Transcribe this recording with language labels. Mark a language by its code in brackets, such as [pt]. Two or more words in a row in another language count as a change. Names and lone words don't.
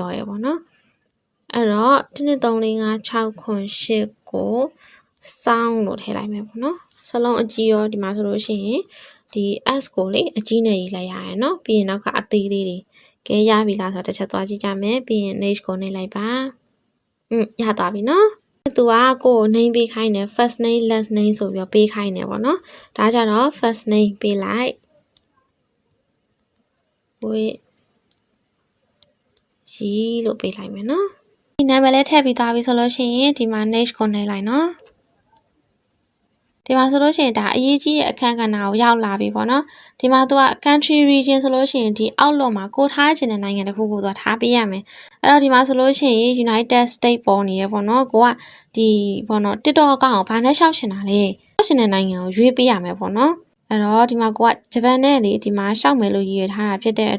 [my] ပြောရပါတော့အဲ့တော့1 2 3 4 5 6 8ကိုစောင်းလို့ထည့်လိုက်မယ်ပေါ့နော်စလုံးအကြီးရောဒီမှာဆိုလို့ရှိရင်ဒီ S ကိုလေအကြီးနဲ့ရေးလိုက်ရရနော်ပြီးရင်နောက်ကအသေးလေးတွေကဲရပြီလားဆိုတော့တစ်ချက်သွားကြည့်ကြမယ်ပြီးရင် next ကိုနှိပ်လိုက်ပါရသွားပြီနော်သူကကိုယ် name ပေးခိုင်းတယ် [en] first name last name [my] ဆိုပြီးတော့ပေးခိုင်းတယ်ပေါ့နော်ဒါကြတော့ [en] first name [my] ပေးလိုက် ဝေးရီလို့ပေးလိုက်မယ်နော်ဒီနာမည်လေးထည့်ပြီးသွားပြီဆိုလို့ရှိရင်ဒီမှာ next ကိုနှိပ်လိုက်နော်ဒီမှာဆိုလို့ရှိရင်ဒါအရေးကြီးတဲ့အခန်းကဏ္ဍကိုရောက်လာပြီပေါ့နော်ဒီမှာသူက [en] country region [my] ဆိုလို့ရှိရင်ဒီ Outlook မှာကိုထားချင်တဲ့နိုင်ငံတစ်ခုကိုသူထားပေးရမယ်အဲ့တော့ဒီမှာဆိုလို့ ရှိရင် United States ပေါ်နေရပေါ့နော်ကိုကဒီပေါ့နော် TikTok အကောင့်ကိုဘာနဲ့ရှောက်ချင်တာလဲရှောက်ချင်တဲ့နိုင်ငံကိုရွေးပေးရမယ်ပေါ့နော်အဲ့တော့ဒီမှာကိုကဂျပန်နဲ့လေဒီမှာရှောက်မယ်လို့ရည်ရွယ်ထားတာဖြစ်တဲ့